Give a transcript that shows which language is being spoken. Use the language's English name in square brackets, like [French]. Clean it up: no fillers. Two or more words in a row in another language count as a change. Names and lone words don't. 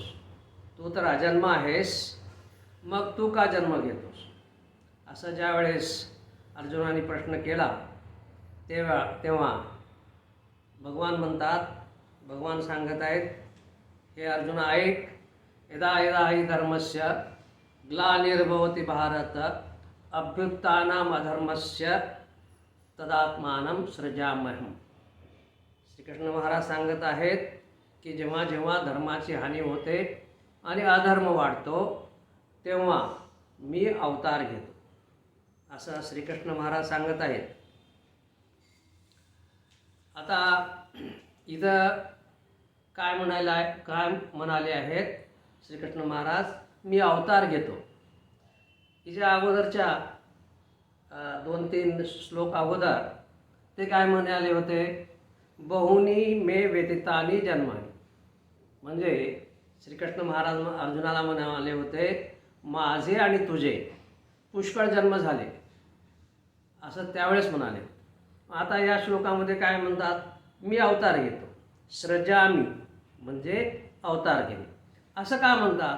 [Marathi] तू तर अजन्म आहेस, मग तू का जन्म घेतोस? असं ज्या वेळेस अर्जुनाने प्रश्न केला तेव्हा भगवान म्हणतात, भगवान सांगत आहेत, हे अर्जुन ऐक, [Sanskrit] यदा यदा हि धर्मस्य ग्लानिर्भवति भारत अभ्युत्थानम् अधर्मस्य तदात्मानं सृजाम्यहम्। [Marathi] श्रीकृष्ण महाराज सांगत आहेत की जेव्हा जेव्हा धर्माची हानी होते आणि अधर्म वाढतो तेव्हा मी अवतार घेतो, असं श्रीकृष्ण महाराज सांगत आहेत। आता इथं काय म्हणाले आहेत श्रीकृष्ण महाराज, मी अवतार घेतो। हिच्या अगोदरच्या 2-3 श्लोक अगोदर ते काय म्हणाले होते, [Sanskrit] बहुनी मे व्यतीतानि जन्मानि। [Marathi] म्हणजे श्रीकृष्ण महाराज अर्जुनाला म्हणाले होते, माझे आणि तुझे पुष्कळ जन्म झाले, असं त्यावेळेस म्हणाले। आता या श्लोकामध्ये काय म्हणतात, मी अवतार घेतो। सृजामी म्हणजे अवतार घेणे, असं का म्हणतात?